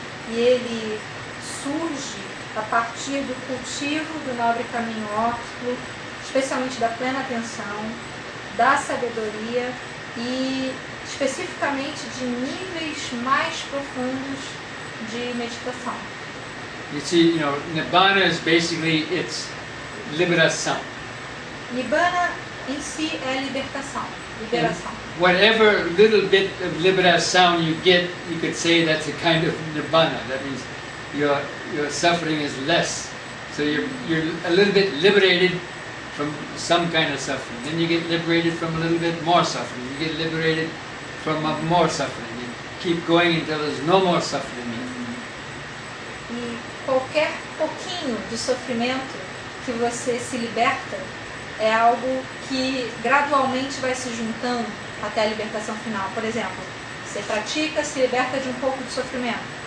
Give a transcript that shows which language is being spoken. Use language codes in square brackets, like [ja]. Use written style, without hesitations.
[pt] E ele surge a partir do cultivo do nobre caminho óptico, especialmente da plena atenção, da sabedoria e especificamente de níveis mais profundos de meditação. [en] You see, Nibbana is basically its liberação. [pt] Nibbana em si é liberação. [en] Whatever little bit of liberação you get, you could say that's a kind of Nibbana. That means your suffering is less. So you're a little bit liberated from some kind of suffering. Then you get liberated from a little bit more suffering. You get liberated from more suffering. You keep going until there's no more suffering. [pt] E qualquer pouquinho de sofrimento que você se liberta é algo que gradualmente vai se juntando até a libertação final. Por exemplo, você pratica, se liberta de um pouco de sofrimento.